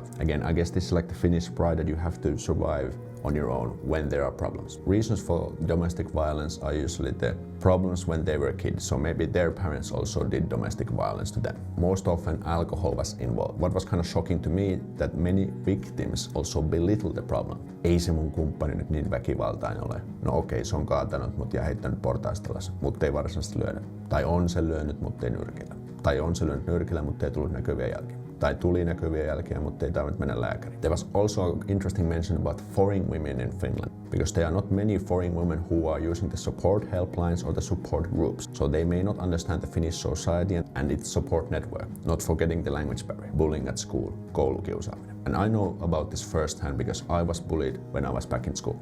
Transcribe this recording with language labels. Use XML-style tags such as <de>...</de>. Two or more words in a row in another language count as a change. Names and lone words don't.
<en>Again, I guess this is like the Finnish pride that you have to survive on your own when there are problems. Reasons for domestic violence are usually the problems when they were kids, so maybe their parents also did domestic violence to them. Most often alcohol was involved. What was kind of shocking to me that many victims also belittle the problem.</en> <fi>Ei se mun kumppani nyt niin väkivaltainen ole. No okei, se on kaatanut mut ja heittänyt portaista alas, mutta ei varsinaisesti lyödä. Tai on se lyönyt, mutta ei nyrkillä. Tai on se lyönyt nyrkillä, mutta ei tullut näkyviä jälkiä. Tai tuli näkyviä jälkiä, mutta ei tarvinnut mennä lääkäriin.</fi> <en>There was also an interesting mention about foreign women in Finland, because there are not many foreign women who are using the support helplines or the support groups, so they may not understand the Finnish society and its support network. Not forgetting the language barrier, bullying at school, koulukiusaaminen. And I know about this firsthand because I was bullied when I was back in school.</en>